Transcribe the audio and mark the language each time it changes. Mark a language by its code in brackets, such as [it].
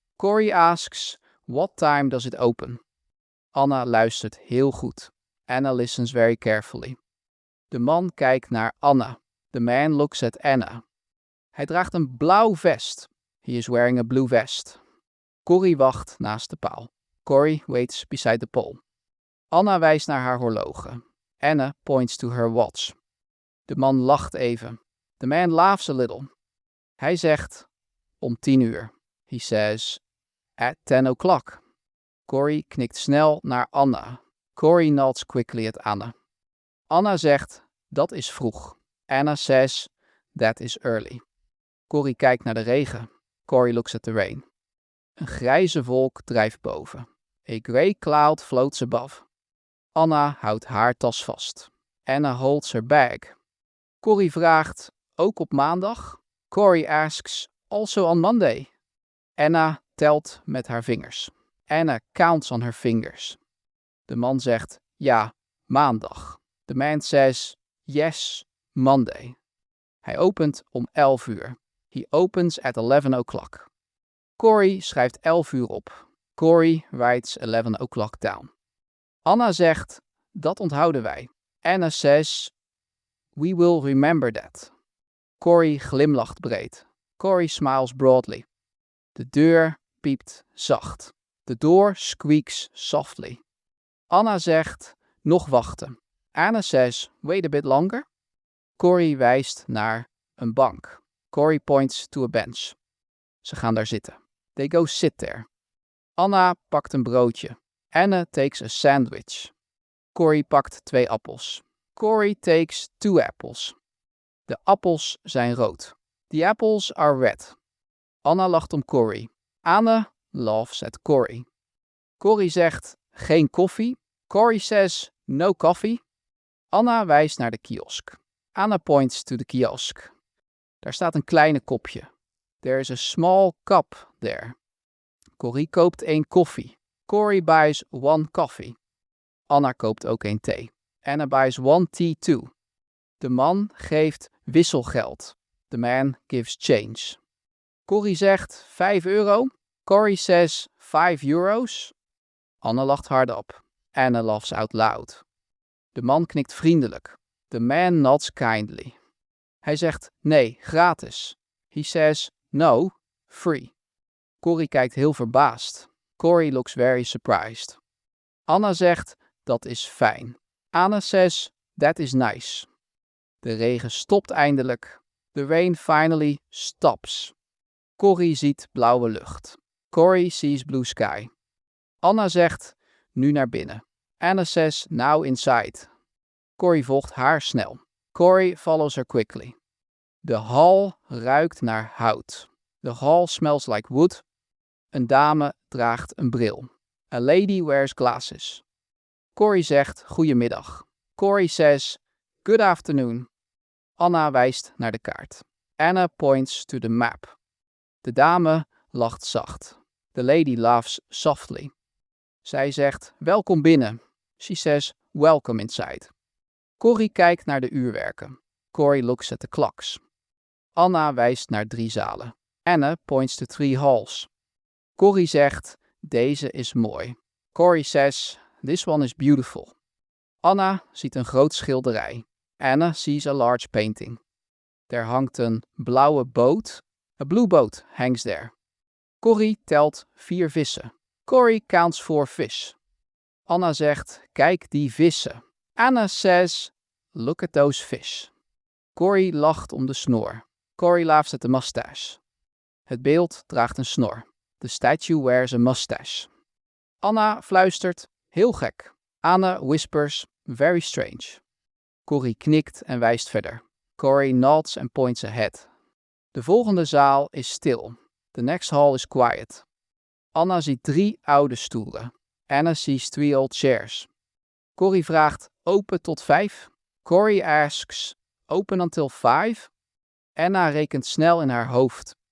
[en] Corrie asks, what time does it open? [nl] Anna luistert heel goed. [en] Anna listens very carefully. [nl] De man kijkt naar Anna. [en] The man looks at Anna. [nl] Hij draagt een blauw vest. [en] He is wearing a blue vest. [nl] Corrie wacht naast de paal. [en] Corrie waits beside the pole. [nl] Anna wijst naar haar horloge. [en] Anna points to her watch. [nl] De man lacht even. [en] The man laughs a little. [nl] Hij zegt, om 10 uur. [en] He says, at 10 o'clock. [nl] Corrie knikt snel naar Anna. [en] Corrie nods quickly at Anna. [nl] Anna zegt, dat is vroeg. [en] Anna says, that is early. [nl] Corrie kijkt naar de regen. [en] Corrie looks at the rain. [nl] Een grijze wolk drijft boven. [en] A grey cloud floats above. [nl] Anna houdt haar tas vast. [en] Anna holds her bag. [nl] Corrie vraagt, ook op maandag? [en] Corrie asks, also on Monday? [nl] Anna telt met haar vingers. [en] Anna counts on her fingers. [nl] De man zegt, ja, maandag. [en] The man says, yes, Monday. [nl] Hij opent om 11 uur. [en] He opens at 11 o'clock. [nl] Corrie schrijft 11 uur op. [en] Corrie writes 11 o'clock down. [nl] Anna zegt, dat onthouden wij. [en] Anna says, we will remember that. [nl] Corrie glimlacht breed. [en] Corrie smiles broadly. [nl] De deur piept zacht. [en] The door squeaks softly. [nl] Anna zegt, nog wachten. [en] Anna says, wait a bit longer. [nl] Corrie wijst naar een bank. [en] Corrie points to a bench. [nl] Ze gaan daar zitten. [en] They go sit there. [nl] Anna pakt een broodje. [en] Anna takes a sandwich. [nl] Corrie pakt 2 appels. [en] Corrie takes 2 apples. [nl] De appels zijn rood. [en] The apples are red. [nl] Anna lacht om Corrie. [en] Anna laughs at Corrie. [nl] Corrie zegt, geen koffie. [en] Corrie says, no coffee. [nl] Anna wijst naar de kiosk. [en] Anna points to the kiosk. [nl] Daar staat een kleine kopje. [en] There is a small cup there. [nl] Corrie koopt 1 koffie. [en] Corrie buys 1 coffee. [nl] Anna koopt ook 1 thee. [en] Anna buys 1 tea too. [nl] De man geeft wisselgeld. [en] The man gives change. [nl] Corrie zegt 5 euro. [en] Corrie says 5 euro's. [nl] Anna lacht hardop. [en] Anna laughs out loud. [nl] De man knikt vriendelijk. [en] The man nods kindly. [nl] Hij zegt nee, gratis. [en] He says no, free. [nl] Corrie kijkt heel verbaasd. [en] Corrie looks very surprised. [nl] Anna zegt, dat is fijn. [en] Anna says, that is nice. [nl] De regen stopt eindelijk. [en] The rain finally stops. [nl] Corrie ziet blauwe lucht. [en] Corrie sees blue sky. [nl] Anna zegt, nu naar binnen. [en] Anna says, now inside. [nl] Corrie volgt haar snel. [en] Corrie follows her quickly. [nl] De hal ruikt naar hout. [en] The hall smells like wood. [nl] Een dame draagt een bril. [en] A lady wears glasses. [nl] Corrie zegt, goedemiddag. [en] Corrie says, good afternoon. [nl] Anna wijst naar de kaart. [en] Anna points to the map. [nl] De dame lacht zacht. [en] The lady laughs softly. [nl] Zij zegt, welkom binnen. [en] She says, welcome inside. [nl] Corrie kijkt naar de uurwerken. [en] Corrie looks at the clocks. [nl] Anna wijst naar 3 zalen. [en] Anna points to 3 halls. [nl] Corrie zegt, deze is mooi. [en] Corrie says, this one is beautiful. [nl] Anna ziet een groot schilderij. [en] Anna sees a large painting. [nl] Er hangt een blauwe boot. [en] A blue boat hangs there. [nl] Corrie telt 4 vissen. [en] Corrie counts 4 fish. [nl] Anna zegt, kijk die vissen. [en] Anna says, look at those fish. [nl] Corrie lacht om de snor. [en] Corrie laughs at the mustache. [nl] Het beeld draagt een snor. [en] The statue wears a mustache. [nl] Anna fluistert, heel gek. [en] Anna whispers, very strange. [nl] Corrie knikt en wijst verder. [en] Corrie nods and points ahead. [nl] De volgende zaal is stil. [en] The next hall is quiet. [nl] Anna ziet 3 oude stoelen. [en] Anna sees 3 old chairs. [nl] Corrie vraagt, open tot 5? [en] Corrie asks, open until 5? [nl] Anna rekent snel in haar hoofd.